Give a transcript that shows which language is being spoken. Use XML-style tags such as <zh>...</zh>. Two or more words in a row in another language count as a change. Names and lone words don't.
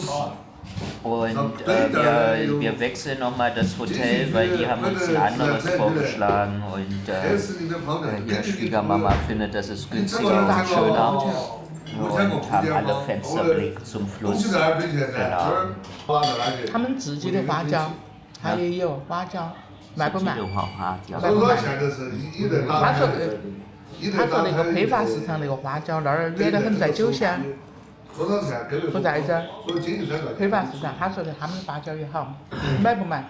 <de>Und wir wechseln nochmal das Hotel, weil die haben uns ein anderes vorgeschlagen. Und hier Schwiegermama findet, das ist günstiger und schöner. Und haben alle Fensterblick zum Fluss. Genau.</de> <zh>他们自己的花椒，他也有花椒，买不买？自己的花椒。买不买？他说那个批发市场那个花椒那儿远得很，在九乡，不在这儿。批发市场，他说的他们的花椒也好，买不买？</zh>